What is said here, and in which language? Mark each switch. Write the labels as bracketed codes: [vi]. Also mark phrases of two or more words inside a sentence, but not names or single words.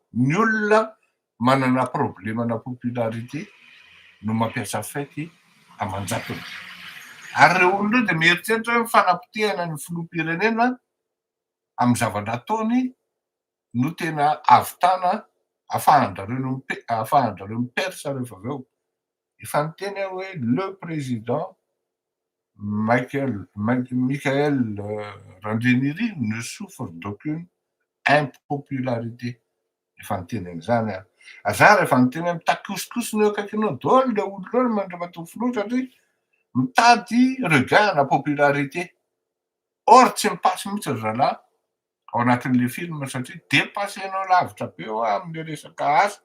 [mg] Ny olona manana problemana popularité no mampiasa faiky amanjatony, ary reo olona de mieritreritra hoe fanapotehana ny filoham-pirenena amin'ny zavatra ataony no tena ahavitana ahafahanjareo mipersa rehefa avy eo. Efa niteny aho hoe [fr] le président Michael Randrianiri ne souffre d'aucune impopularité. [mg] Efa niteny an'izany aho. Za rehefa niteny mitakosokosona eo akaikinao daholo le olona eo mandra-matoa filoha satria mitady regain na popularité. Or tsy mipasy mihitsy ry zalahy ao anatin'le film satria dépassenao lavitra be eo am'le resaka asa.